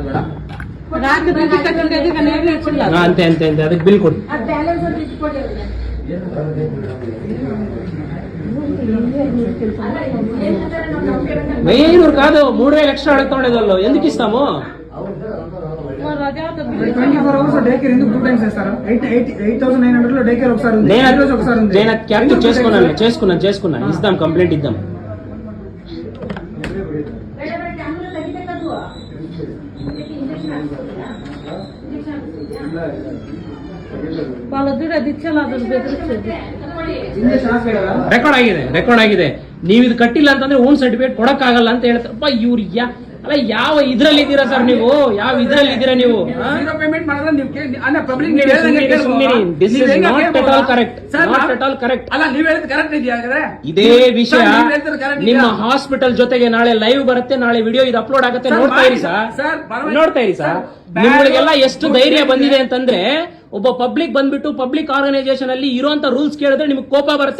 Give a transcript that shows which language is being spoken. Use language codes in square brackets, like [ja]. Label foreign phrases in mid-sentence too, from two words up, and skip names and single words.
[kn] ಅಂತೆ ಅದಕ್ಕೆ ಬಿಲ್ ಕೊಡಿ. [te] వెయ్యి కాదు 3000 ఎక్స్ట్రా అడుగుతాడేదో ఎందుకు ఇస్తాము? 24 [en] hours day care [te] ఎందుకు 2 times చేస్తారు? 8,900 లో [en] day care [te] ఒకసారి ఉంది, రోజు ఒకసారి ఉంది. నేను క్యాప్చర్ చేసుకున్నాను ఇద్దాం, కంప్లైంట్ ఇద్దాం. [kn] వాళ్ళ ದುಡ್ಡು ಅದಿಚ್ಚಲ್ಲ ಅದನ್ನ ಬೆದರಿಸೋದು. ರೆಕಾರ್ಡ್ ಆಗಿದೆ. ನೀವು ಇದು ಕಟ್ಟಿಲ್ಲ ಅಂತಂದ್ರೆ [en] own certificate [kn] ಕೊಡಕ್ಕಾಗಲ್ಲ ಅಂತ ಹೇಳ್ತಾರಪ್ಪ ಇವ್ರು. ಅಲ್ಲ ಯಾವ ಇದ್ರಲ್ಲಿ ಇದ್ದೀರಾ ಸರ್ ನೀವು? ಯಾವ ಇದ್ರಲ್ಲಿ ಇದ್ದೀರಾ ನೀವು? [en] zero payment [kn] ಮಾಡಿದ್ರೆ ನೀವು ಪಬ್ಲಿಕ್ [en] this is not at all correct. [kn] ಅಲ್ಲ ನೀವು ಹೇಳಿದ ಕರೆಕ್ಟ್ ಇದೆಯಾ? ಇದೇ ವಿಷಯ ನಿಮ್ಮ ಹಾಸ್ಪಿಟಲ್ ಜೊತೆಗೆ ನಾಳೆ ಲೈವ್ ಬರುತ್ತೆ, ನಾಳೆ ವಿಡಿಯೋ ಇದು ಅಪ್ಲೋಡ್ ಆಗುತ್ತೆ. ನೋಡ್ತಾ ಇರಿ ಸರ್. ನಿಮ್ಗಳಿಗೆಲ್ಲ ಎಷ್ಟು ಧೈರ್ಯ ಬಂದಿದೆ ಅಂತಂದ್ರೆ ಒಬ್ಬ ಪಬ್ಲಿಕ್ ಬಂದ್ಬಿಟ್ಟು [en] public organisation [kn] ಅಲ್ಲಿ ಇರುವಂತ ರೂಲ್ಸ್ ಕೇಳಿದ್ರೆ ನಿಮ್ಗೆ ಕೋಪ ಬರುತ್ತೆ.